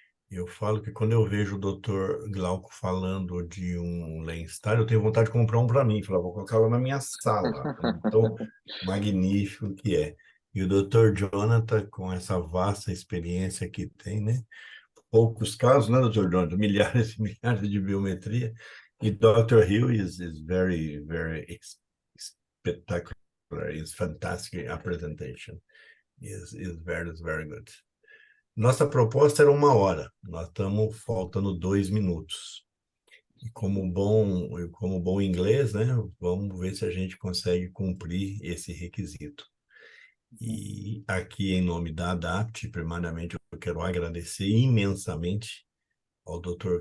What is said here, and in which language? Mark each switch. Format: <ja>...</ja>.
<pt>Eu falo que quando eu vejo o doutor Glauco falando de um Lenstar, eu tenho vontade de comprar um para mim. Falar, vou colocar lá na minha sala. Então, magnífico que é. E o doutor Jonathan, com essa vasta experiência que tem, né? Poucos casos, né, doutor Jonathan? Milhares e milhares de biometria. E Dr.</pt> <en>Hill is very, very spectacular. It's fantastic presentation. Is very, very good.</en> <pt>Nossa proposta era 1 hora. Nós estamos faltando 2 minutos. E como bom inglês, né? Vamos ver se a gente consegue cumprir esse requisito. E aqui, em nome da ADAPT, primariamente, eu quero agradecer imensamente ao Dr.</pt>